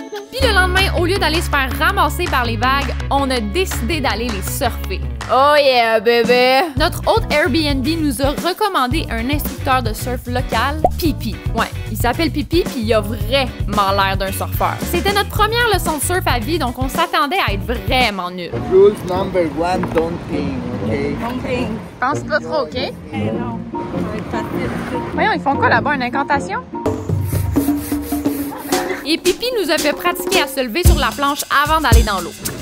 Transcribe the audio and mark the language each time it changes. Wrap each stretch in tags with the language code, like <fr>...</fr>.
<fr>Puis le lendemain, au lieu d'aller se faire ramasser par les vagues, on a décidé d'aller les surfer.</fr> <en>Oh yeah,</en> <fr>bébé! Notre hôte Airbnb nous a recommandé un instructeur de surf local, Pipi. Ouais, il s'appelle Pipi puis il a vraiment l'air d'un surfeur. C'était notre première leçon de surf à vie, donc on s'attendait à être vraiment nuls.</fr> <en>Rules number 1, don't think, okay?</en> <fr>Pense pas trop, OK? Non, ça va être facile. Voyons, ils font quoi là-bas, une incantation? Et Pipi nous a fait pratiquer à se lever sur la planche avant d'aller dans l'eau.</fr>